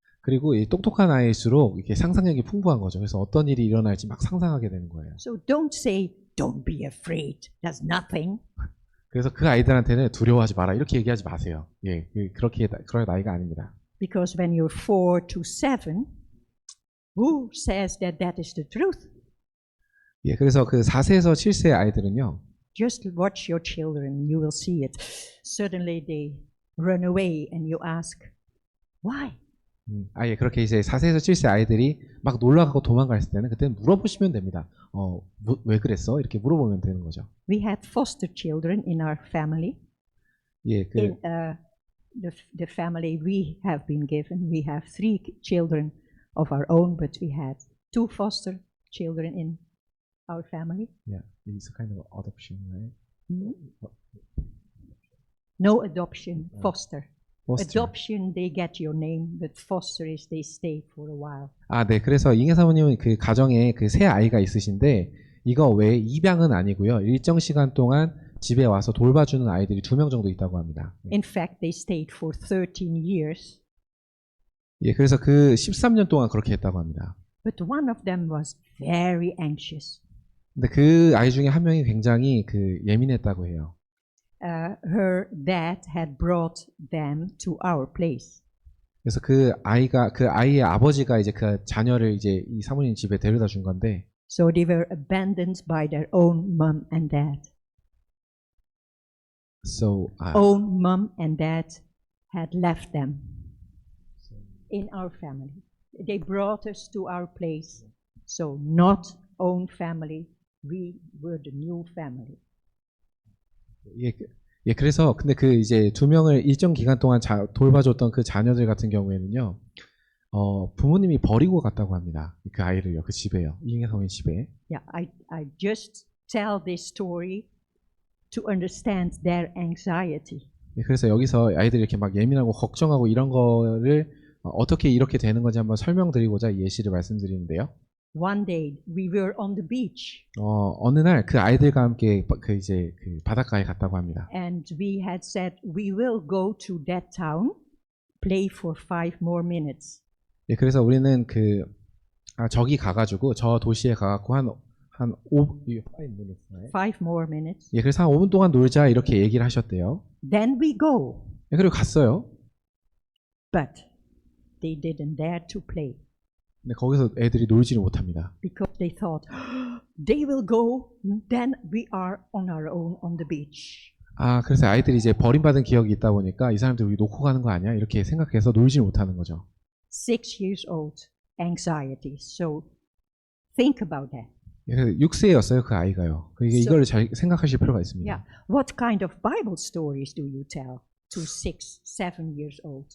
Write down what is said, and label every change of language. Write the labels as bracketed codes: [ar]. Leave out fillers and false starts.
[ko] 그리고 이 똑똑한 아이일수록 이렇게 상상력이 풍부한 거죠. 그래서 어떤 일이 일어날지 막 상상하게 되는 거예요. [en] So don't say, don't be afraid. That's nothing. [ko] 그래서 그 아이들한테는 두려워하지 마라 이렇게 얘기하지 마세요. 예, 그럴 나이가 아닙니다. [en] Because when you're 4 to 7, who says that that is the truth? [ko] 예, 그래서 그 4세에서 7세 아이들은요. [en] Just watch your children, you will see it. Suddenly they run away and you ask, why? [ko] 예, 그렇게 이제 4세에서 7세 아이들이 막 놀러가고 도망갔을 때는 그때는 물어보시면 됩니다. 왜 그랬어? 이렇게 물어보면 되는 거죠. [en] We had foster children in our family. [ko] 예, [en] In the family we have been given, we have 3 children of our own, but we had 2 foster children in our family. Yeah, it's kind of adoption, right? No adoption, foster. Foster. Adoption, they get your name, but foster is they stay for a while. [ko] 네. 그래서 잉여 사모님은 그 가정에 그 새 아이가 있으신데 이거 외에 입양은 아니고요. 일정 시간 동안 집에 와서 돌봐주는 아이들이 2명 정도 있다고 합니다. [en] In fact, they stayed for 13 years. [ko] 예, 그래서 그 13년 동안 그렇게 했다고 합니다. [en] But one of them was very anxious. [ko] 근데 그 아이 중에 한 명이 굉장히 예민했다고 해요. [en] Her dad had brought them to our place. [ko] 그래서 그 아이의 아버지가 이제 그 자녀를 이제 이 사모님 집에 데려다 준 건데, [en] So they were abandoned by their own mom and dad. so Own mom and dad had left them in our family. They brought us to our place. So not own family, we were the new family. [ko] 예, 그래서 근데 그 이제 두 명을 일정 기간 동안 돌봐줬던 그 자녀들 같은 경우에는요, 부모님이 버리고 갔다고 합니다. 그 아이를요, 그 집에요, 이잉 사모님 집에. [en] Yeah, I just tell this story to understand their anxiety. [ko] 예, 그래서 여기서 아이들이 이렇게 막 예민하고 걱정하고 이런 거를 어떻게 이렇게 되는 건지 한번 설명드리고자 이 예시를 말씀드리는데요. [en] One day we were on the beach [ko] 어느 날 그 아이들과 함께 그 이제 그 바닷가에 갔다고 합니다. [en] and we had said we will go to that town, play for 5 more minutes. [ko] 예, 그래서 우리는 저기 가가지고 저 도시에 가갖고 한 [en] 5 minutes. 5 more minutes. [ko] 예, 그래서 한 5분 동안 놀자 이렇게 얘기를 하셨대요. [en] Then we go. [ko] 예, 그리고 갔어요. [en] But they didn't dare to play [ko] 근데 거기서 애들이 놀지를 못합니다. [en] because they thought they will go, then we are on our own on the beach. [ko] 그래서 아이들이 이제 버림받은 기억이 있다 보니까 이 사람들 우리 놓고 가는 거 아니야? 이렇게 생각해서 놀지를 못하는 거죠. [en] 6 years old, anxiety. So think about that. [ko] 예, 6세였어요, 그 아이가요. 그러니까 이걸 잘 생각하실 필요가 있습니다. [en] Yeah. What kind of Bible stories do you tell to 6, 7 years old?